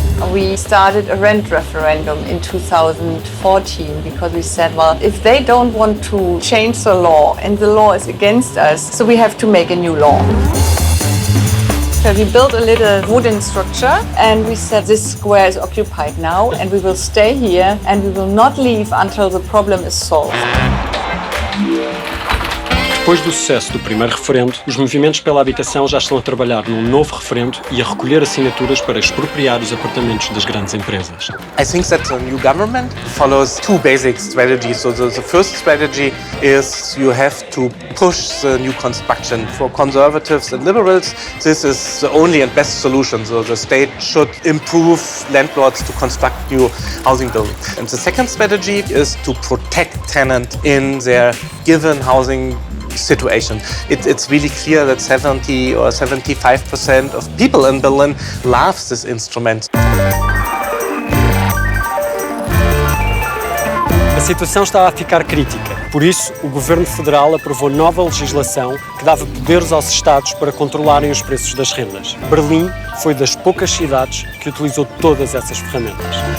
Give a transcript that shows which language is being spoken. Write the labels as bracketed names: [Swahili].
[English] We started a rent referendum in 2014 because we said, well, if they don't want to change the law and the law is against us, so we have to make a new law. So we built a little wooden structure and we said this square is occupied now and we will stay here and we will not leave until the problem is solved. [Portuguese] Depois do sucesso do primeiro referendo, os movimentos pela habitação já estão a trabalhar num novo referendo e a recolher assinaturas para expropriar os apartamentos das grandes empresas. [English] I think that the new government follows two basic strategies. So the first strategy is you have to push the new construction. For conservatives and liberals, this is the only and best solution. So the state should improve landlords to construct new housing buildings. And the second strategy is to protect tenants in their given housing situation. It's really clear that 70 or 75% of people in Berlin love this instrument. [Portuguese] A situação estava a ficar crítica. Por isso, o Governo Federal aprovou nova legislação que dava poderes aos Estados para controlarem os preços das rendas. Berlim foi das poucas cidades que utilizou todas essas ferramentas.